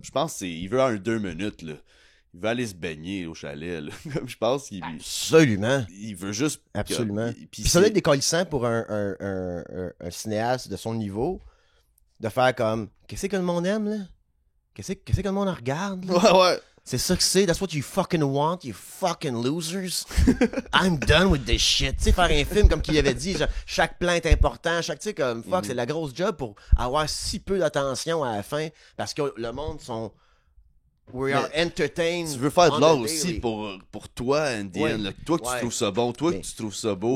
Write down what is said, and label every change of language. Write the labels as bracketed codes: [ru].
[fr] Je pense qu'il veut un 2 minutes, là. Il veut aller se baigner au chalet, là. Comme je pense qu'il. Absolument. Il veut juste. Absolument. Puis ça doit être décollissant pour un cinéaste de son niveau de faire comme qu'est-ce que le monde aime, là? Qu'est-ce que le monde regarde? Là? Ouais. C'est ça que c'est. [en] That's what you fucking want, you fucking losers. I'm done with this shit. [fr] Tu sais, faire un film comme qu'il avait dit, genre, chaque plan est important, tu sais, comme fuck, c'est la grosse job pour avoir si peu d'attention à la fin parce que le monde sont. [en] We are entertained. [fr] Tu veux faire de l'art aussi pour toi, Andy. Ouais. Toi que tu trouves ça bon, toi que tu trouves ça beau.